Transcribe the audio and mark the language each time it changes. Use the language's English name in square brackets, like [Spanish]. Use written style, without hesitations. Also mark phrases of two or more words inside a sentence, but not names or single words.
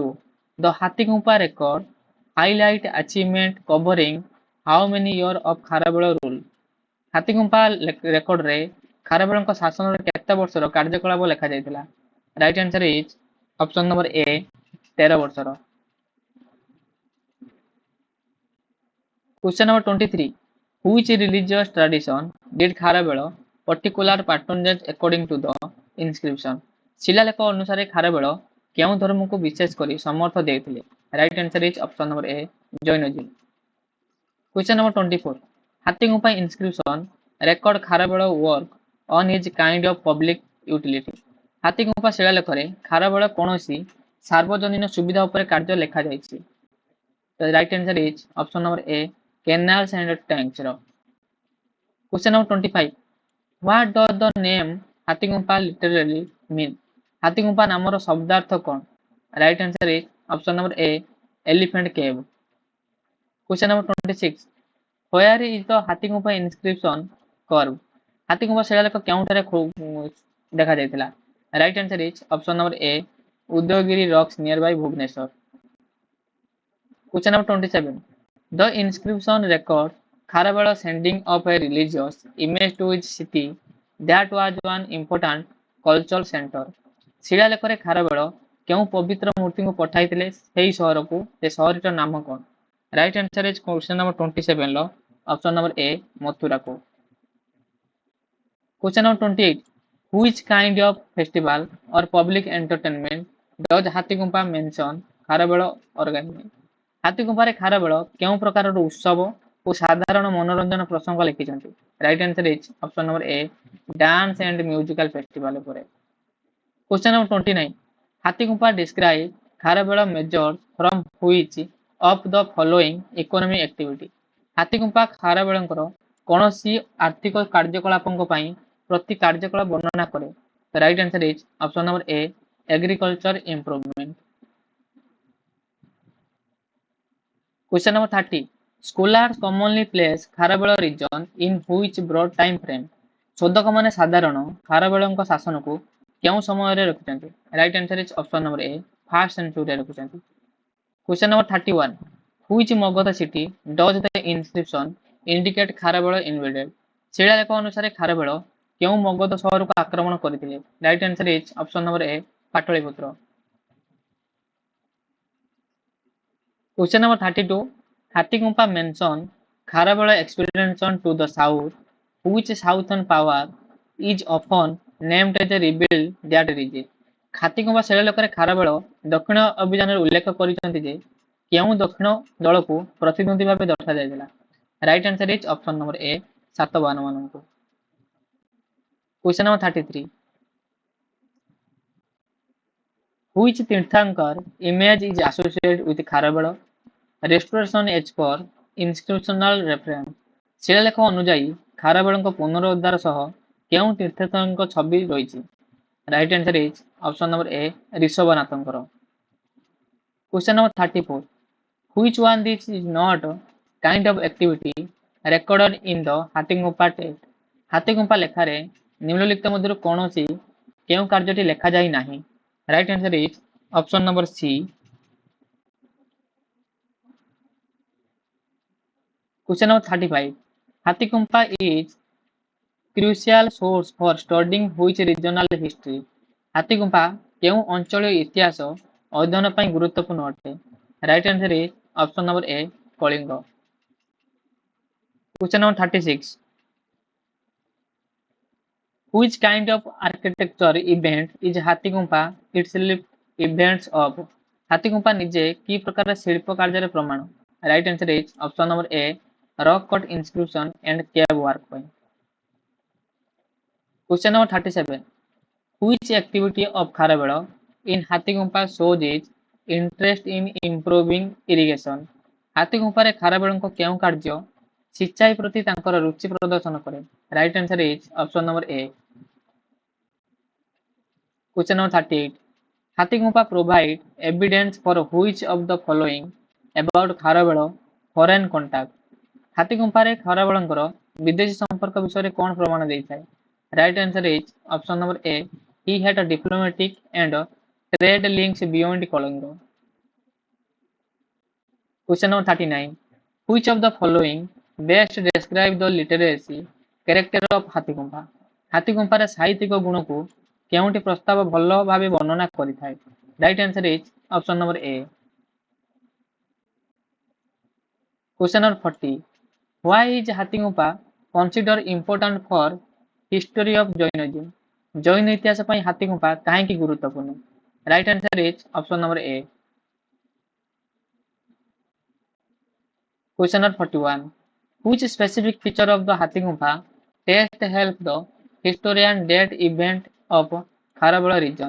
[English] The ହାତୀଗୁମ୍ଫା record highlight achievement covering how many year of ଖାରବେଳ rule? [Odia] ହାତୀଗୁମ୍ଫା ରେକର୍ଡରେ ଖାରବେଳଙ୍କ ଶାସନରେ କେତେ ବର୍ଷର କାର୍ଯ୍ୟକଳାପ ଲେଖାଯାଇଥିଲା? [English] Right answer is option number A 13 ବର୍ଷର। Question number 23. Which religious tradition did ଖାରବେଳ particular patronage according to the inscription? [Odia] ଶିଳାଲେଖ ଅନୁସାରେ ଖାରବେଳ କେଉଁ ଧର୍ମକୁ ବିଶେଷ କରି ସମର୍ଥ ଦେଇଥିଲେ? [English] Right answer is option number A Jainism. Question number 24. ହାତୀଗୁମ୍ଫା inscription record ଖାରବେଳ work on his kind of public utility? [Odia] ହାତୀଗୁମ୍ଫା ଶିଳାଲେଖରେ ଖାରବେଳ କୌଣସି ସାର୍ବଜନୀନ ସୁବିଧା ଉପରେ କାର୍ଯ୍ୟ ଲେଖାଯାଇଛି? [English] Right answer is option number A canals and tanks ର। Question number 25. What does the name ହାତୀଗୁମ୍ଫା literally mean? [Odia] ହାତୀଗୁମ୍ଫା ନାମର ଶବ୍ଦାର୍ଥ କ'ଣ? [English] Right answer is option number A elephant cave। Question number 26. Where is the ହାତୀଗୁମ୍ଫା inscription carved? [Odia] ହାତୀଗୁମ୍ଫା ଶିଳାଲେଖ କେଉଁଠାରେ ଦେଖାଯାଇଥିଲା? [English] Right answer is option number A ଉଦୟଗିରି rocks near by ଭୁବନେଶ୍ୱର। Question number 27. The inscription records Kharavela sending of a religious image to his city that was one important cultural center. [Odia] ଶିଳାଲେଖରେ ଖାରବେଳ କେଉଁ ପବିତ୍ର ମୂର୍ତ୍ତିଙ୍କୁ ପଠାଇଥିଲେ ସେହି ସହରକୁ? ସେ ସହରଟିର ନାମ କ'ଣ? [English] Right answer is question number 27 ର option number A ମଥୁରାକୁ। Question number 28. Which kind of festival or public entertainment does ହାତୀଗୁମ୍ଫା mention ଖାରବେଳ organize? [Odia] ହାତୀଗୁମ୍ଫାରେ ଖାରବେଳ କେଉଁ ପ୍ରକାରର ଉତ୍ସବ ଓ ସାଧାରଣ ମନୋରଞ୍ଜନ ପ୍ରସଙ୍ଗ ଲେଖିଛନ୍ତି? [English] Right answer is option number A dance and musical festival ଉପରେ। Question number 29. ହାତୀଗୁମ୍ଫା describe ଖାରବେଳ measures from which of the following economic activity? [Odia] ହାତୀଗୁମ୍ଫା ଖାରବେଳଙ୍କର କୌଣସି ଆର୍ଥିକ କାର୍ଯ୍ୟକଳାପଙ୍କ ପାଇଁ ପ୍ରତି କାର୍ଯ୍ୟକଳାପ ବର୍ଣ୍ଣନା କରେ? [English] Right answer is option number A agriculture improvement. Question number 30. Scholars commonly place ଖାରବେଳ region in which broad time frame? [Odia] ଶୋଧକମାନେ ସାଧାରଣ ଖାରବେଳଙ୍କ ଶାସନକୁ କେଉଁ ସମୟରେ ରଖିଛନ୍ତି? [English] Right answer is option number A first ସେଞ୍ଚୁରୀରେ ରଖିଛନ୍ତି। Question number 31. Which ମଗଧ city does the inscription indicate ଖାରବେଳ invaded? [Odia] ଶିଳାଲେଖ ଅନୁସାରେ ଖାରବେଳ କେଉଁ ମଗଧ ସହରକୁ ଆକ୍ରମଣ କରିଥିଲେ? [English] Right answer is option number A ପାଟଳିପୁତ୍ର। Question number 32. ହାତୀଗୁମ୍ଫା mention ଖାରବେଳ expansion to the south. Which southern power is often named as a rebuild that region? [Odia] ହାତୀଗୁମ୍ଫା ଶିଳାଲେଖରେ ଖାରବେଳ ଦକ୍ଷିଣ ଅଭିଯାନରେ ଉଲ୍ଲେଖ କରିଛନ୍ତି ଯେ କେଉଁ ଦକ୍ଷିଣ ଦଳକୁ ପ୍ରତିଦ୍ୱନ୍ଦ୍ୱୀ ଭାବେ ଦର୍ଶାଯାଇଥିଲା? [English] Right answer is option number A ସାତବାହନମାନଙ୍କୁ। Question number 33. Which ତୀର୍ଥାଙ୍କର image is associated with ଖାରବେଳ? Restoration as per inscriptional reference. [Odia] ଶିଳାଲେଖ ଅନୁଯାୟୀ ଖାରବେଳଙ୍କ ପୁନରୁଦ୍ଧାର ସହ କେଉଁ ତୀର୍ଥଙ୍କ ଛବି ରହିଛି? [English] Right answer is option number A ଋଷଭନାଥଙ୍କର। Question number 34. Which one this is not kind of activity recorded in the ହାତୀଗୁମ୍ଫା text? [Odia] ହାତୀଗୁମ୍ଫା ଲେଖାରେ ନିମ୍ନଲିଖିତ ମଧ୍ୟରୁ କୌଣସି କେଉଁ କାର୍ଯ୍ୟଟି ଲେଖାଯାଇ ନାହିଁ? [English] Right answer is option number C. Question number 35. ହାତୀଗୁମ୍ଫା is crucial source for studying which regional history? [Odia] ହାତୀଗୁମ୍ଫା କେଉଁ ଅଞ୍ଚଳୀୟ ଇତିହାସ ଅଧ୍ୟୟନ ପାଇଁ ଗୁରୁତ୍ୱପୂର୍ଣ୍ଣ ଅଟେ? [English] Right answer is option number A କଳିଙ୍ଗ। Question number 36. Which kind of architecture event is ହାତୀଗୁମ୍ଫା itself events of? [Odia] ହାତୀଗୁମ୍ଫା ନିଜେ କି ପ୍ରକାର ଶିଳ୍ପ କାର୍ଯ୍ୟର ପ୍ରମାଣ? [English] Right answer is option number A, rock cut inscription and cave work ପାଇଁ। Question number 37. Which activity of Kharavela in ହାତୀଗୁମ୍ଫା shows its interest in improving irrigation? [Odia] ହାତୀଗୁମ୍ଫାରେ ଖାରବେଳଙ୍କ କେଉଁ କାର୍ଯ୍ୟ ସିଞ୍ଚାଇ ପ୍ରତି ତାଙ୍କର ରୁଚି ପ୍ରଦର୍ଶନ କରେ? [English] Right answer is option number A. Question number 38. ହାତୀଗୁମ୍ଫା provide evidence for which of the following about ଖାରବେଳ foreign contact? [Odia] ହାତୀଗୁମ୍ଫାରେ ଖାରବେଳଙ୍କର ବିଦେଶୀ ସମ୍ପର୍କ ବିଷୟରେ କଣ ପ୍ରମାଣ ଦେଇଥାଏ? [English] Right answer is option number A. He had a diplomatic and trade links beyond Kalinga. Question number 39. Which of the following best describe the literacy character of ହାତୀଗୁମ୍ଫା? [Odia] ହାତୀଗୁମ୍ଫାରେ ସାହିତ୍ୟିକ ଗୁଣକୁ କେଉଁଟି ପ୍ରସ୍ତାବ ଭଲ ଭାବେ ବର୍ଣ୍ଣନା କରିଥାଏ? [English] Right answer is option number A. Question number 40. Why is ହାତୀଗୁମ୍ଫା considered important for history of Jainism? [Odia] ଜୈନ ଇତିହାସ ପାଇଁ ହାତୀଗୁମ୍ଫା କାହିଁକି ଗୁରୁତ୍ୱପୂର୍ଣ୍ଣ? [English] Right answer is option number A. Question number 41. Which specific feature of the ହାତୀଗୁମ୍ଫା test help the historian date event of ଖାରବେଳ region?